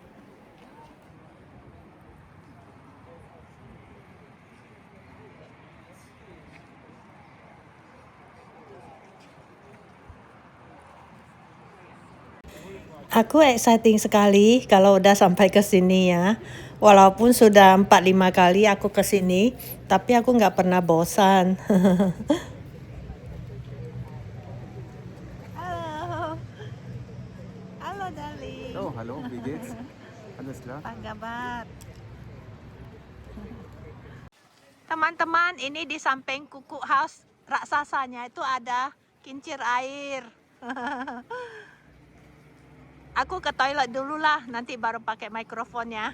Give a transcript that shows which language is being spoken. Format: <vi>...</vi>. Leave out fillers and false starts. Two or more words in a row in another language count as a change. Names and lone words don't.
<id>Aku exciting sekali kalau udah sampai ke sini ya. Walaupun sudah 4-5 kali aku ke sini, tapi aku nggak pernah bosan. Halo. Halo darling.</id> <de>Oh, hallo, wie geht's? Alles klar?</de> <id>Apa kabar? Teman-teman, ini di samping kuku house raksasanya itu ada kincir air. Aku ke toilet dulu lah, nanti baru pakai mikrofon ya.</id>